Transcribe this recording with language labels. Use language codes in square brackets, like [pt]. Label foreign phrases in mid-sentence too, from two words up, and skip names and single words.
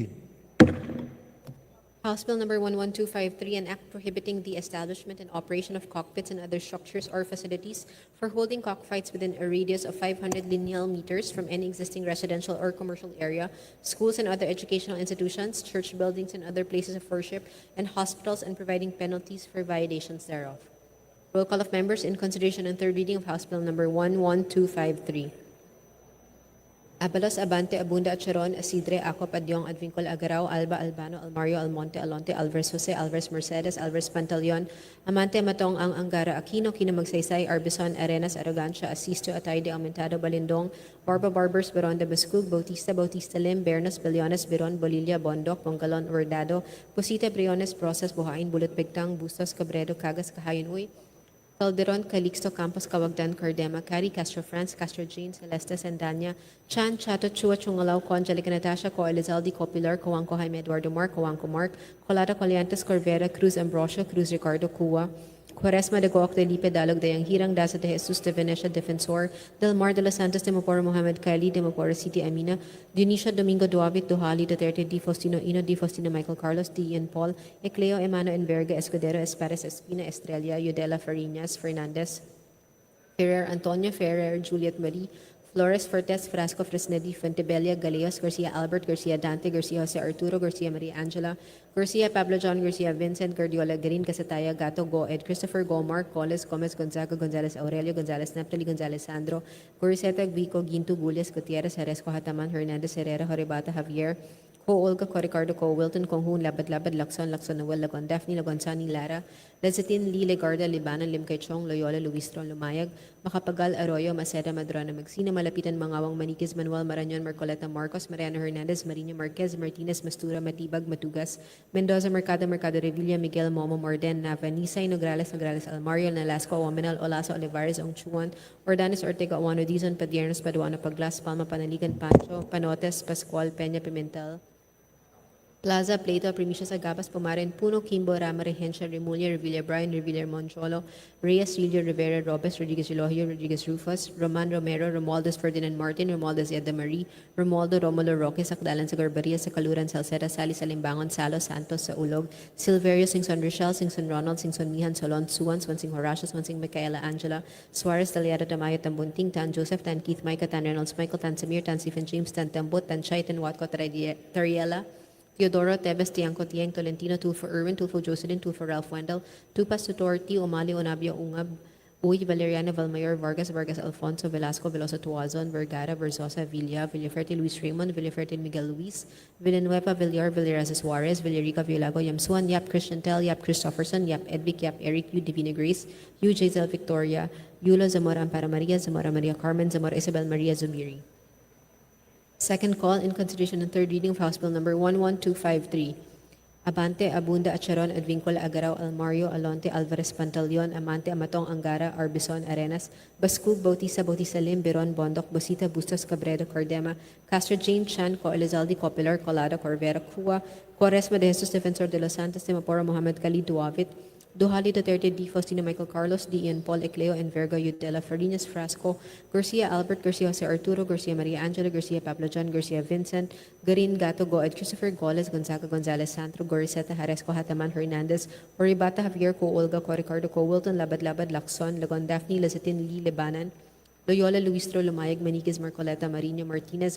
[en] House Bill number 11253, an act prohibiting the establishment and operation of cockpits and other structures or facilities for holding cockfights within a radius of 500 lineal meters from any existing residential or commercial area, schools and other educational institutions, church buildings and other places of worship, and hospitals, and providing penalties for violations thereof. Roll call of members in consideration and third reading of House Bill number 11253. Abalos, Abante, Abunda, Acharon, Asidre, Acop, Adyong, Advincul, Agaraw, Alba, Albano, Almario, Almonte, Alonte, Alvarez Jose, Alvarez Mercedes, Alvarez Pantaleon, Amante, Matong, Ang Angara, Aquino, Kino Magsaysay, Arbison, Arenas, Arrogancia, Asisto, Atayde, Aumentado, Balindong, Barba Barbers, Beron de Bascug, Bautista, Bautista Lim, Bernos, Billones, Beron, Bolilla, Bondoc, Bongalon, Ordado, Pusita, Briones, Process, Buhain, Bulot, Pigtang, Bustos, Cabredo, Cagas, Kahayan, Uy, Calderon, Calixto, Campos, Cavagdan, Cardema, Cari, Castro France, Castro Jane, Celeste, Sandanya, Chan, Chato, Chua, Chungalaw, Ko, Angelica Natasha, Ko, Elizalde, Copilar, Coanco, Jaime Eduardo Mark, Coanco Mark, Colada, Coliantes, Corvera, Cruz Ambrosio, Cruz Ricardo, Cua, Quaresma de Goc de Lipe, Dalog de Hirang, Daza de Jesus de Venecia, Defensor, Del Mar de los Santos, de Maporo Mohamed Kali, de Maporo City Amina, Dionisio Domingo Duavit, Duhali, Duterte, Di Faustino Ino, Di Faustino Michael Carlos, Di Ian Paul, Ecleo Emano Enverga, Escudero, Espares, Espina, Estrella, Yudela Farinas, Fernandez, Ferrer, Antonio Ferrer, Juliet Marie, Flores, Fortes, Frasco, Fresnedi, Fuentebella, Galeos, Garcia Albert, Garcia Dante, Garcia Jose Arturo, Garcia Maria Angela, Garcia Pablo John, Garcia Vincent, Guardiola, Garin, Casataya, Gato, Goed, Christopher Gomar, Coles, Gomez, Gonzaga, Gonzalez Aurelio, Gonzalez Naptali, Gonzalez Sandro, Goriseta, Vico, Ginto, Gulles, Gutierrez, Haresco, Hataman, Hernandez, Herrera, Horibata, Javier, Ko Olga, Ko Ricardo, Ko Wilton, Konghun, Labad Labad, Lacson, Lacson Noel, Lagon Daphne, Lagon Sani, Lara, Lezatin, Lee, Legarda, Libanon, Limkay Chong, Loyola, Luistron, Lumayag, Makapagal, Arroyo, Maceda, Madrana, Magsina, Malapitan, Mangawang, Maniquez, Manuel, Marañon, Marcoleta, Marcos, Mariano Hernandez, Marino Marquez, Martinez, Mastura, Matibag, Matugas, Mendoza, Mercado, Mercado Revilla, Miguel, Momo, Morden, Nava, Nisay, Nograles, Nograles, Almario, Nalasco, Waminal, Olaso, Olivares, Ongchuan, Ordanes, Ortega, Oano, Dizon, Padiernos, Paduano, Paglas, Palma, Panaligan, Pancho, Panotes, Pascual, Peña, Pimentel, Plaza, Plato, Primicias, Agabas, Pumaren, Puno, Kimbo, Rama, Regencia, Remulla, Revilla, Brian, Revilla, Moncholo, Reyes, Julio, Rivera, Robes, Rodriguez, Elohio, Rodriguez, Rufus, Roman, Romero, Romualdez, Ferdinand Martin, Romualdez, Yeda Marie, Romualdo, Romulo, Roque, Sakdalan, sa Garbaria, sa Kaluran, Salceda, Sali, Salimbangon, Salo, Santos, sa Ulog, Silverio, Singson Rochelle, Singson Ronald, Singson Mihan, Solon, Suwan, Swansing Horacio, Swansing Micaela Angela, Suarez, Daliado, Tamayo, Tambunting, Tan Joseph, Tan Keith, Micah, Tan Reynolds, Michael, Tan Samir, Tan Stephen James, Tan Tambut, Tan Chay, Tan Watco, Tariela, Teodoro, Tebes, Tiangco, Tiang, Tolentino, Tulfo Irwin, Tulfo Jocelyn, Tulfo Ralph Wendell, Tupas, Tutorti, Umali, Onabia, Ungab, Uy, Valeriana, Valmayor, Vargas, Vargas Alfonso, Velasco, Veloso Tuazon, Vergara, Versosa, Villa, Villaferte, Luis Raymond, Villaferte, Miguel Luis, Villanueva, Villar, Villaraza Suarez, Villarica, Villago, Yamsuan, Yap Christian Tel, Yap Christopherson, Yap Edvic, Yap Eric, Yu Divina Grace, Yu Jazel Victoria, Yulo, Zamora Ampara Maria, Zamora Maria Carmen, Zamora Isabel Maria Zumiri. Second call in consideration and third reading of House Bill number 11253. Abante, Abunda, Acharon, Advincul, Agaraw, Almario, Alonte, Alvarez, Pantaleon, Amante, Amatong, Angara, Arbison, Arenas, Bascug, Bautista, Bautista Lim, Beron, Bondoc, Bosita, Bustos, Cabredo, Cardema, Castro Jane, Chan, Co Elizalde, Copilar, Colada, Corvera, Cua, Quaresma de Jesus, Defensor de los Santos, de Maporo, Mohamed Khalid, Duavit, Duhali, Duterte, Di Faustino, Michael Carlos, Di Ian Paul, Ecleo, Enverga, Yudela, Farinas, Frasco, Garcia Albert, Garcia Jose Arturo, Garcia Maria Angela, Garcia Pablo John, Garcia Vincent, Garin, Gato, Goed, Christopher Goles, Gonzaga, Gonzalez, Santro, Goriseta, Haresco, Hataman, Hernandez, Oribata, Javier, Co Olga, Co Ricardo, Co Wilton, Labad Labad, Lacson, Lagon Daphne, Lazatin, Lee, Lebanon, Loyola, Luistro, Lumayag, Maniquez, Marcoleta, Marino, Martinez,